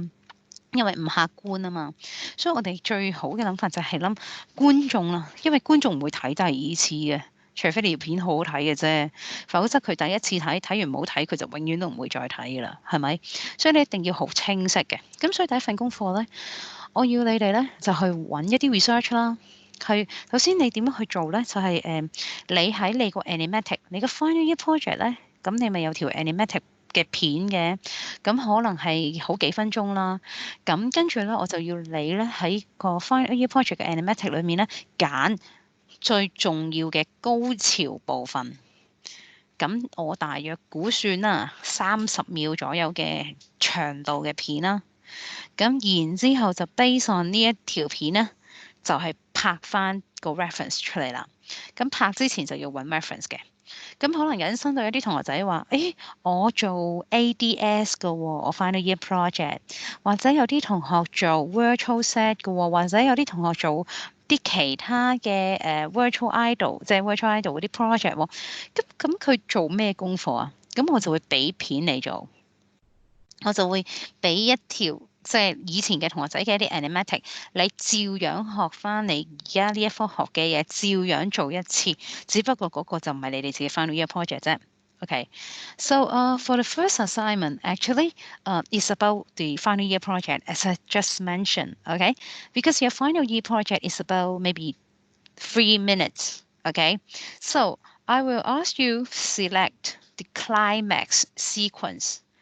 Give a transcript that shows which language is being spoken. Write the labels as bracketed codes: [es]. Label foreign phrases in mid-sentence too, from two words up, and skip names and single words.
[yue] 因為唔客觀啊嘛，所以我哋最好嘅諗法就係諗觀眾啦，因為觀眾唔會睇第二次嘅，除非你條片好好睇嘅啫，否則佢第一次睇完唔好睇，佢就永遠都唔會再睇噶啦，係咪？所以你一定要好清晰嘅。咁所以第一份功課咧，我要你哋咧就去揾一啲 research 啦。首先你點樣去做咧？就係、你喺你個 animatic， 你個 [en] final year project [yue] 咧，咁你咪有條 animatic嘅片嘅，咁可能係好幾分鐘啦。咁跟住咧，我就要你咧喺個 [en] final year project [yue] 嘅 animatic 裏面咧揀最重要嘅高潮部分。咁我大約估算啦，30秒左右嘅長度嘅片啦。咁然之後就 [en] base on [yue] 呢一條片咧，就係、拍翻個 reference 出嚟啦。咁拍之前就要揾 reference 嘅。咁可能引申到有啲同學仔話：誒，我做 ADS 嘅喎，我 [en] final year project， [yue] 或者有啲同學做 [en] virtual set [yue] 嘅喎，或者有啲同學做啲其他嘅 [en] virtual idol， [yue] 即係 [en] virtual idol [yue] 嗰啲 project 喎。咁佢做咩功課啊？咁我就會俾片你做，我就會俾一條。即係以前嘅同學仔嘅一啲 animatic，你照樣學翻你而家呢一科學嘅嘢，照樣做一次，只不過嗰個就唔係你哋自己 [en] final year project [yue] 啫。 [en] Okay, so for the first assignment, actually, it's about the final year project, as I just mentioned. Okay, because your final year project is about maybe 3 minutes. Okay, so I will ask you select the climax sequence.